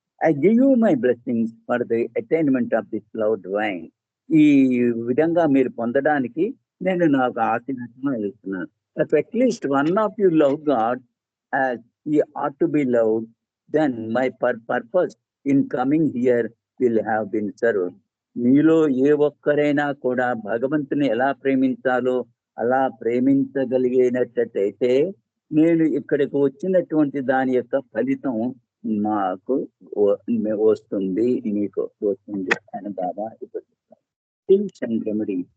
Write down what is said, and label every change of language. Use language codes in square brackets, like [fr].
[en] I give you my blessings for the attainment of this love divine. [te] ఈ విధంగా మీరు పొందడానికి నేను నాకు ఆశీర్వచనం ఇస్తున్నాను. [en] If at least one of you love God as he ought to be loved, then my purpose in coming here will have been served. [te] మీలో ఏ ఒక్కరైనా కూడా భగవంతుని ఎలా ప్రేమించాలో అలా ప్రేమించగలిగినట్టయితే నేను ఇక్కడికి వచ్చినటువంటి దాని యొక్క ఫలితం మాకు వస్తుంది, మీకు వస్తుంది అని బాబా ఇప్పుడు టిల్స్ అండ్ రెమెడీ.